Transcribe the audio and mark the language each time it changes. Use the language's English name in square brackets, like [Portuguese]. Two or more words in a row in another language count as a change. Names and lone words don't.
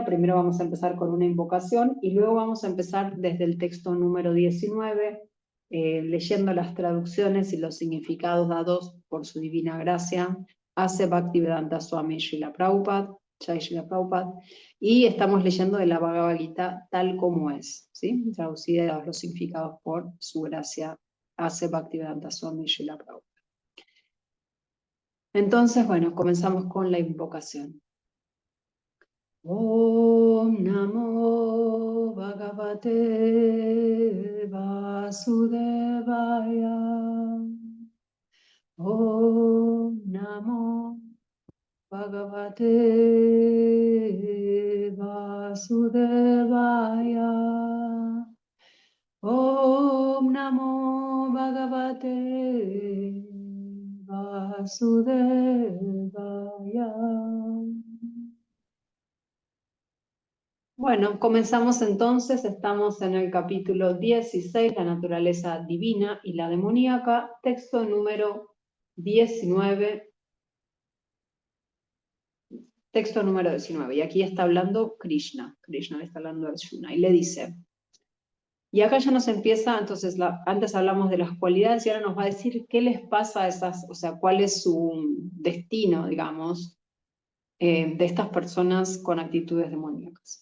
[Spanish] Primero vamos a empezar con una invocación y luego vamos a empezar desde el texto número 19, leyendo las traducciones y los significados dados por su divina gracia, Ase Bhaktivedanta Swami Srila Prabhupada, Jai Srila Prabhupada, y estamos leyendo de la Bhagavad Gita tal como es, ¿sí? Traducida los significados por su gracia, Ase Bhaktivedanta Swami Srila Prabhupada. Entonces, bueno, comenzamos con la invocación. [Sanskrit] Om Namo Bhagavate Vasudevaya. Om Namo Bhagavate Vasudevaya. Om Namo Bhagavate Vasudevaya. [Spanish] Bueno, comenzamos entonces, estamos en el capítulo 16, la naturaleza divina y la demoníaca, texto número 19, texto número 19, y aquí está hablando Krishna le está hablando a Arjuna, y le dice, y acá ya nos empieza, entonces antes hablamos de las cualidades y ahora nos va a decir qué les pasa a esas, o sea, cuál es su destino, digamos, de estas personas con actitudes demoníacas.